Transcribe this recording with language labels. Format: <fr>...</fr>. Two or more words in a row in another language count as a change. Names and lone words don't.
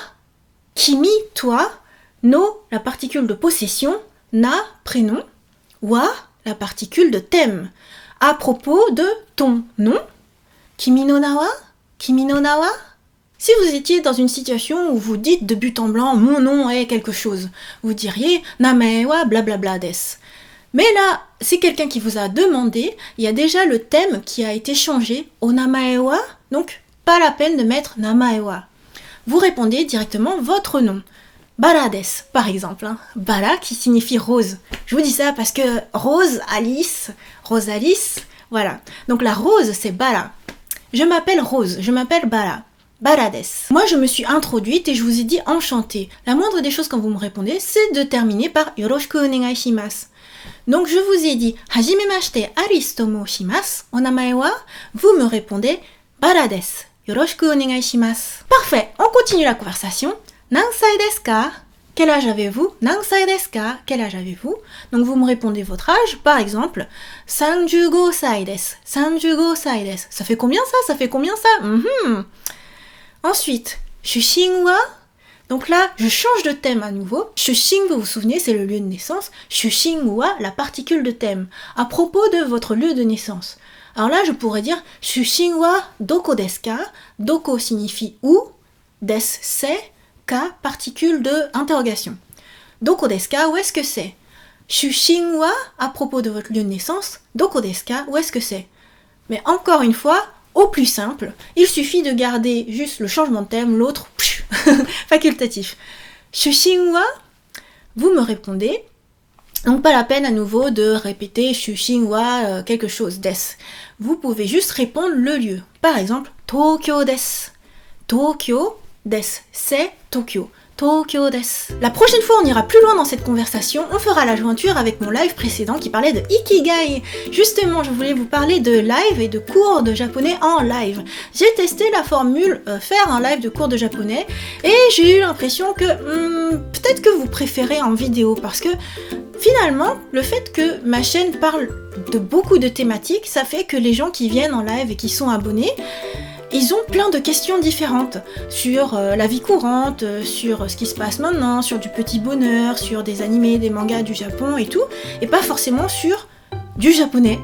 <fr>Kimi, toi, no, la particule de possession, na, prénom, wa, la particule de thème. À propos de ton nom, Kimi no na wa? Kimi no na wa? Si vous étiez dans une situation où vous dites de but en blanc mon nom est quelque chose, vous diriez</fr> <ja>名前は</ja> <fr>blablabla des. Mais là, c'est quelqu'un qui vous a demandé, il y a déjà le thème qui a été changé,</fr> <ja>お名前は,</ja> <fr>donc pas la peine de mettre</fr> <ja>名前は.</ja> <fr>Vous répondez directement votre nom.</fr> <ja>薔薇です,</ja> <fr>par exemple. Bara qui signifie rose. Je vous dis ça parce que Rose Alice, voilà. Donc la rose c'est Bara. Je m'appelle Rose, je m'appelle Bara.</fr> <ja>薔薇です.</ja> <fr>Moi je me suis introduite et je vous ai dit enchantée. La moindre des choses quand vous me répondez, c'est de terminer par</fr> <ja>よろしくお願いします.</ja> <fr>Donc je vous ai dit</fr> <ja>はじめまして、アリスと申します。お名前は?</ja> <fr>Vous me répondez</fr> <ja>薔薇です. よろしくお願いします.</ja> <fr>Parfait, on continue la conversation.</fr> <ja>何歳ですか?</ja> <fr>Quel âge avez-vous?</fr> <ja>何歳ですか?</ja> <fr>Quel âge avez-vous? Donc vous me répondez votre âge, par exemple</fr> <ja>35歳です. 35歳です.</ja> <fr>Ça fait combien ça? Ça fait combien ça? Ensuite,</fr> <ja>出身は?</ja> <fr>Donc là, je change de thème à nouveau. Shushin, vous vous souvenez, c'est le lieu de naissance.</fr> <ja>出身は,</ja> <fr>la particule de thème. À propos de votre lieu de naissance. Alors là, je pourrais dire</fr> <ja>出身はどこですか?</ja> <fr>Doko signifie où, des c'est, ka particule de interrogation.</fr> <ja>どこですか,</ja> <fr>où est-ce que c'est?</fr> <ja>出身は,</ja> <fr>à propos de votre lieu de naissance,</fr> <ja>どこですか,</ja> <fr>où est-ce que c'est? Mais encore une fois, au plus simple, il suffit de garder juste le changement de thème, l'autre facultatif.</fr> <ja>出身は,</ja> <fr>vous me répondez. Donc pas la peine à nouveau de répéter</fr> <ja>出身は</ja> <fr>quelque chose des. Vous pouvez juste répondre le lieu. Par exemple,</fr> <ja>東京です. 東京です,</ja> <fr>c'est Tokyo.</fr> <ja>東京です.</ja> <fr>La prochaine fois, on ira plus loin dans cette conversation. On fera la jointure avec mon live précédent qui parlait de Ikigai. Justement, je voulais vous parler de live et de cours de japonais en live. J'ai testé la formule faire un live de cours de japonais et j'ai eu l'impression que peut-être que vous préférez en vidéo parce que finalement, le fait que ma chaîne parle de beaucoup de thématiques, ça fait que les gens qui viennent en live et qui sont abonnés, ils ont plein de questions différentes sur la vie courante, sur ce qui se passe maintenant, sur du petit bonheur, sur des animés, des mangas du Japon et tout, et pas forcément sur du japonais.</fr>